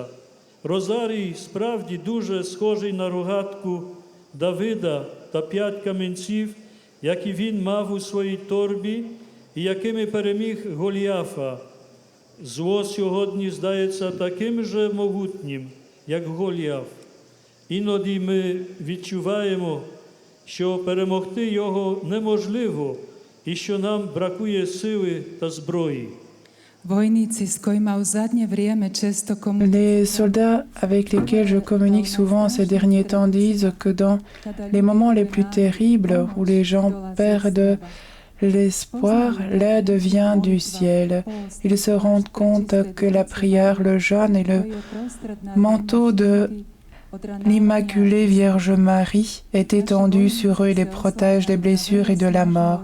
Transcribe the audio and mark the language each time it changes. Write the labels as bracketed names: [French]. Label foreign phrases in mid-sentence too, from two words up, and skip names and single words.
[Ukrainian] Розарій справді дуже схожий на рогатку Давида та 5 камінців, які він мав у своїй торбі і якими переміг Голіафа. Зло сьогодні здається таким же могутнім, як Голіаф. Іноді ми відчуваємо, що перемогти його неможливо і що нам бракує сили та зброї. [Croatian] Vojníci, s kojima u zadnje vrijeme često komunikujem, [French] Les soldats avec lesquels je communique souvent ces derniers temps disent que dans les moments les plus terribles où les gens perdent l'espoir, l'aide vient du ciel. Ils se rendent compte que la prière, le jeûne et le manteau de l'Immaculée Vierge Marie est étendu sur eux et les protège des blessures et de la mort.